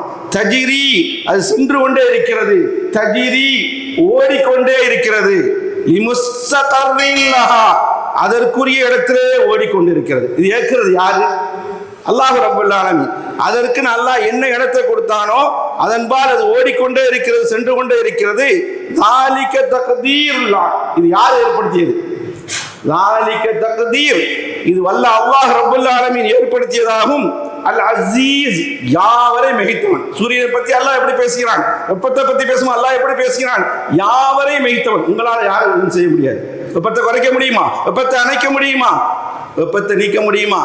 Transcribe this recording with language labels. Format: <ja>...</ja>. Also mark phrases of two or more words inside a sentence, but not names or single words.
<ta>தஜ்ரி, அது சென்று கொண்டே இருக்கிறது, தஜ்ரி, ஓடிக்கொண்டே இருக்கிறது, அதற்குரிய இடத்திலே ஓடிக்கொண்டிருக்கிறது. இது ஏற்கிறது யாரு? அல்லாஹ்</ta> <ar>رب العالمين.</ar> <ta>அதற்கு அல்லாஹ் என்ன இடத்தை கொடுத்தானோ அதன்பால் அது ஓடிக்கொண்டே இருக்கிறது, சென்று கொண்டே இருக்கிறது.</ta> <ar>ذَلِكَ تَقْدِيرُ اللَّهِ,</ar> <ta>இது யார் ஏற்படுத்தியது?</ta> <ar>ذَلِكَ تَقْدِيرُ,</ar> <ta>இது வல்ல அல்லாஹ்</ta> <ar>رب العالمين</ar> <ta>ஏற்படுத்தியதாகும். அல் அசீஸ், யாவரை மிகைத்தவன். சூரியனை பத்தி அல்லாஹ் எப்படி பேசுகிறான், வெப்பத்தை பத்தி பேசுமா அல்லாஹ் எப்படி பேசுகிறான்? யாவரை மிகைத்தவன். உங்களால் யாரும் எதுவும் செய்ய முடியாது. வெப்பத்தை குறைக்க முடியுமா? வெப்பத்தை அணைக்க முடியுமா? வெப்பத்தை நீக்க முடியுமா?</ta>